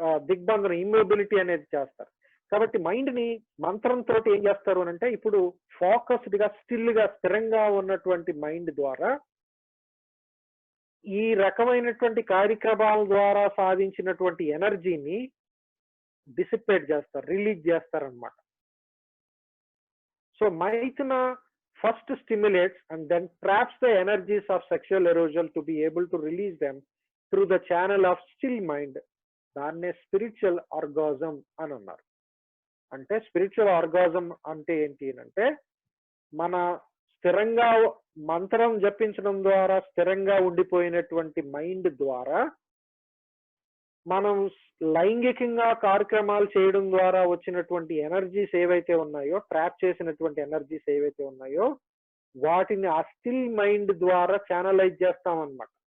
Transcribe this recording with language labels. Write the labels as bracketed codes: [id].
[te] దిగ్బంధనం, immobility అనేది చేస్తారు. కాబట్టి మైండ్ ని మంత్రంతో ఏం చేస్తారు అని అంటే, ఇప్పుడు ఫోకస్డ్ గా స్టిల్ గా స్థిరంగా ఉన్నటువంటి మైండ్ ద్వారా ఈ రకమైనటువంటి కార్యక్రమాల ద్వారా సాధించినటువంటి ఎనర్జీని డిసిపేట్ చేస్తారు, రిలీజ్ చేస్తారనమాట. [en] So మైథున first stimulates and then traps the energies of sexual arousal to be able to release them through the channel of still mind. [te] దాన్నే స్పిరిచువల్ ఆర్గాజం అని అన్నారు. అంటే స్పిరిచువల్ ఆర్గాజం అంటే ఏంటి అంటే, మన స్థిరంగా మంత్రం జపించడం ద్వారా స్థిరంగా ఉండిపోయినటువంటి మైండ్ ద్వారా మనం లైంగికంగా కార్యక్రమాలు చేయడం ద్వారా వచ్చినటువంటి ఎనర్జీస్ ఏవైతే ఉన్నాయో, ట్రాప్ చేసినటువంటి ఎనర్జీస్ ఏవైతే ఉన్నాయో, వాటిని ఆ స్టిల్ మైండ్ ద్వారా ఛానలైజ్ చేస్తామన్నమాట.